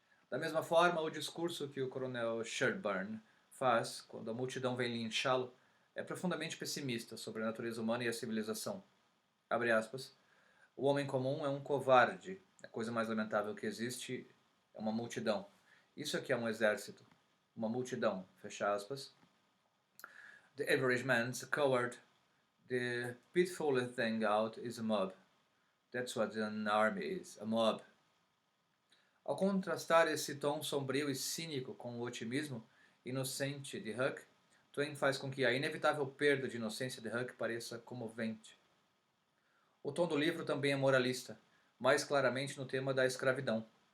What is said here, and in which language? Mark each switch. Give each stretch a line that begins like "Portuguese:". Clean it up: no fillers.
Portuguese: Da mesma forma, o discurso que o coronel Sherburne faz quando a multidão vem linchá-lo é profundamente pessimista sobre a natureza humana e a civilização. Abre aspas. O homem comum é um covarde. A coisa mais lamentável que existe é uma multidão. Isso aqui é um exército. Uma multidão. Fecha aspas.
English: The average man's a coward. The pitifulest thing out is a mob. That's what an army is, a mob.
Portuguese: Ao contrastar esse tom sombrio e cínico com o otimismo inocente de Huck, Twain faz com que a inevitável perda de inocência de Huck pareça comovente. O tom do livro também é moralista, mais claramente no tema da escravidão.